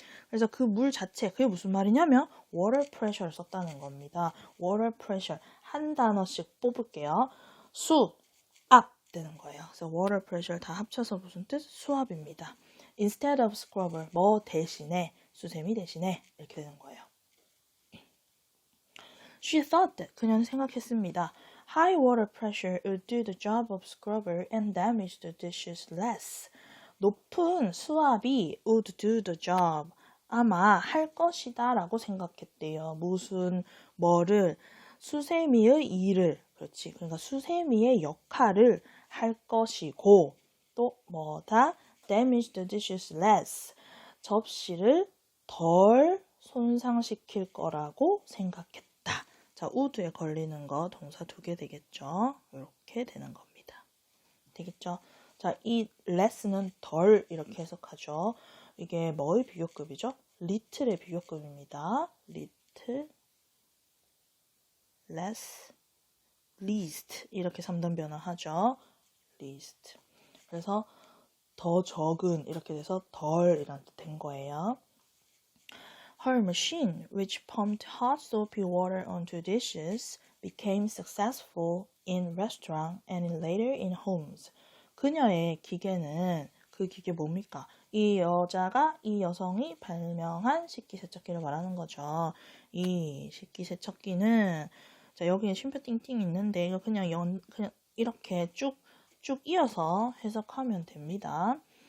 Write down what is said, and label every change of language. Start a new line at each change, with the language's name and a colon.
Korean: 그래서 그 물 자체, 그게 무슨 말이냐면 water pressure를 썼다는 겁니다. water pressure, 한 단어씩 뽑을게요. 수압 되는 거예요. 그래서 water pressure 다 합쳐서 무슨 뜻? 수압입니다.
English: instead of scrubber,
Korean: 뭐 대신에, 수세미 대신에 이렇게 되는 거예요.
English: She thought that,
Korean: 그녀는 생각했습니다.
English: High water pressure would do the job of scrubber and damage the dishes less.
Korean: 높은 수압이
English: would do the job,
Korean: 아마 할 것이다 라고 생각했대요. 뭐를, 수세미의 일을, 그렇지. 그러니까 수세미의 역할을 할 것이고, 또 뭐다?
English: damage the dishes less.
Korean: 접시를 덜 손상시킬 거라고 생각했다. 자, would에 걸리는 거 동사 2개 되겠죠? 이렇게 되는 겁니다. 되겠죠? 자, 이 less는 덜 이렇게 해석하죠. 이게 뭐의 비교급이죠? little의 비교급입니다. little, less, least 이렇게 3단 변화하죠.
English: least.
Korean: 그래서 더 적은 이렇게 돼서 덜 이란 뜻 된 거예요.
English: Her machine, which pumped hot soapy water onto dishes, became successful in restaurants and later in homes.
Korean: 그녀의 기계는, 그 기계 뭡니까? 이 여성이 발명한 식기세척기를 말하는 거죠. 이 식기세척기는, 자, 여기에 쉼표 띵띵 있는데, 이거 그냥 이렇게 쭉 이어서 해석하면 됩니다.